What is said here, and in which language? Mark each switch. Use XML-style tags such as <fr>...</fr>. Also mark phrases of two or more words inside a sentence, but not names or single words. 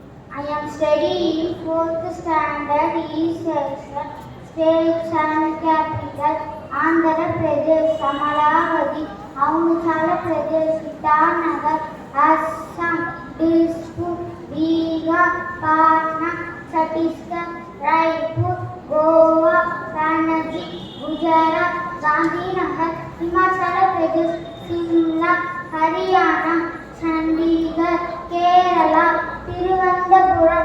<en>I am studying fourth standard East Section, States and Capital, Andhra Pradesh, Amaravati, Arunachal Pradesh, Itanagar, Assam, Dispur, Bihar, Patna, Chhattisgarh, Raipur, Goa, Panaji, Gujarat, Gandhinagar, Himachal Pradesh, Shimla, Haryana, Chandigarh, Kerala, Tiruvandhapuram,</en>